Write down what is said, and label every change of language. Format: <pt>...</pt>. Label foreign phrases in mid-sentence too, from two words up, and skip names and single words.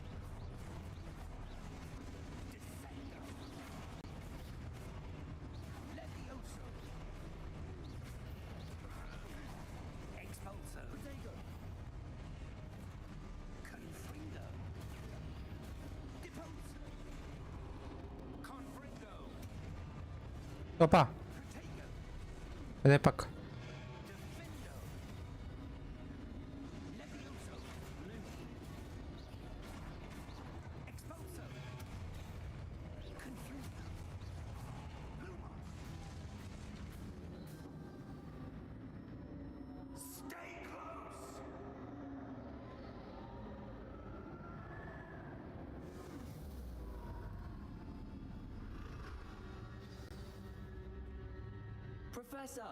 <en>Descendo. Levioso. Expulso. Protego. Confringo. Deposo. Confringo.</en> <bg>Опа.</bg> <en>Protego.</en> <bg>Къде пак?</bg> <en>Defendo. Levioso. Expulso. Confringo. Lumos. Stay close. Professor!</en>